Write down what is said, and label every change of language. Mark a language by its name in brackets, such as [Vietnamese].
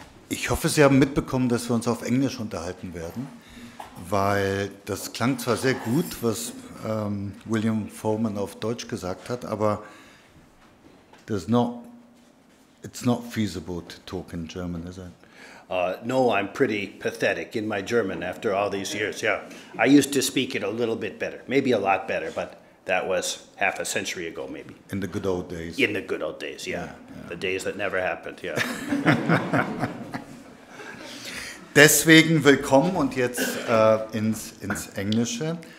[German] Ich hoffe, Sie haben mitbekommen, dass wir uns auf Englisch unterhalten werden, weil das klang zwar sehr gut, was William Vollmann auf Deutsch gesagt hat, aber [English] it's not feasible to talk in German, is it? No, I'm pretty pathetic in my German after all these years, yeah. I used to speak it a little bit better, maybe a lot better, but that was half a century ago, maybe. In the good old days. In the good old days, yeah. The days that never happened, yeah. [German] Deswegen willkommen und jetzt ins Englische.